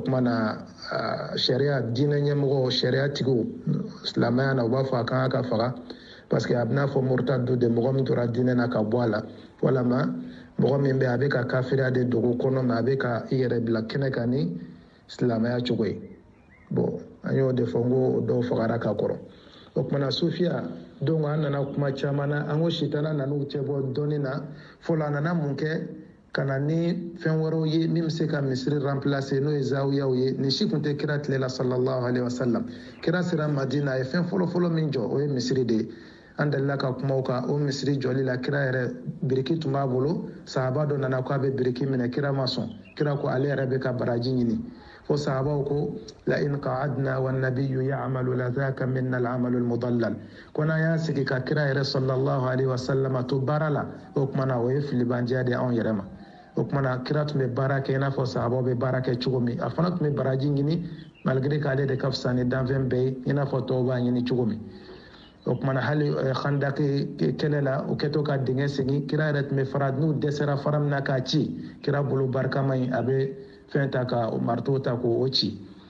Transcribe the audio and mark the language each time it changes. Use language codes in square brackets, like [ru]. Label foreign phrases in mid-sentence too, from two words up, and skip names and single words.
[bm] kuma na sariya diinɛ ɲɛmɔgɔw sariya tigiw silamɛya na u b'a fɔ a kan ka faga parce que a bɛ n'a fɔ murtadu de mɔgɔ min tora diinɛ na ka bɔ a la walama mɔgɔ min bɛ a bɛ ka kafiriya de dogo kɔnɔ mais a bɛ ka i yɛrɛ bila kɛnɛ kan ni silamɛya cogo ye bon an y'o de fɔ n ko dɔw fagara ka kɔrɔ o kumana sufiya donc an nana kuma caman na an ko sitana nan'u cɛ bɔ dɔɔnin na fɔlɔ a nana mun kɛ ka na ni fɛn wɛrɛw ye min bɛ se ka misiri remplacer n'o ye zawiyaw ye nin si tun tɛ kira tile la [ar] صلى الله عليه وسلم [bm] kira sera madina a ye fɛn fɔlɔ min jɔ o ye misiri de ye an dalila ka kumaw kan o misiri jɔli la kira yɛrɛ biriki tun b'a bolo sahaba dɔ nana ko a bɛ biriki minɛ kira ma sɔn kira ko ale yɛrɛ bɛ ka baraji ɲini fo sahabaw ko [ar] لئن قعدنا والنبي يعمل لذاك منا العمل المضلل [bm] ko n'an y'a sigi ka kira yɛrɛ [ar] صلى الله عليه وسلم [bm] to baara la o kumana o ye filibandiya de anw yɛrɛ ma o kumana kira tun bɛ baara kɛ i n'a fɔ sahabaw bɛ baara kɛ cogo min a fana tun bɛ baraji ɲini malgré k'ale de ka fisa ni danfɛn bɛɛ ye i n'a fɔ tɔw b'a ɲini cogo min o kumana hali khandaki kɛlɛ la o kɛtɔ ka dingɛ segin kira yɛrɛ tun bɛ fara n'u dɛsɛra fara min na k'a ci kira bolo barikama in a bɛ fɛn ta ka marteau ta k'o ci